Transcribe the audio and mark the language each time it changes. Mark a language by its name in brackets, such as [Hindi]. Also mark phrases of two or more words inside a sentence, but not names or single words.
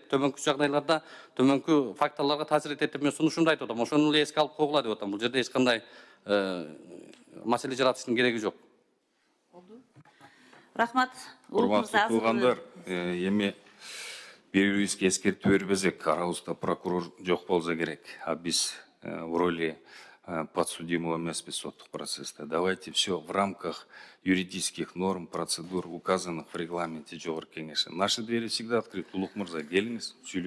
[Kyrgyz] Төмөнкү жагдайларда, төмөнкү факторлорго таасир этет деп мен сунушумду айтып атам. Ошону эле эске алып койгула деп атам. Бул жерде эч кандай маселе жаратыштын кереги жок. Рахмат. Урматтуу туугандар, эми бири-бирибизге эскертүү бербесек, арабызда прокурор жок болсо керек. А биз [Russian] в роли подсудимого [Kyrgyz] эмеспиз соттук процессте. [Russian] Давайте все в рамках юридических норм, процедур, указанных в регламенте Жогорку Кеңеши. Наши двери всегда открыты. [Kyrgyz] Улук Мырза, келиңиз,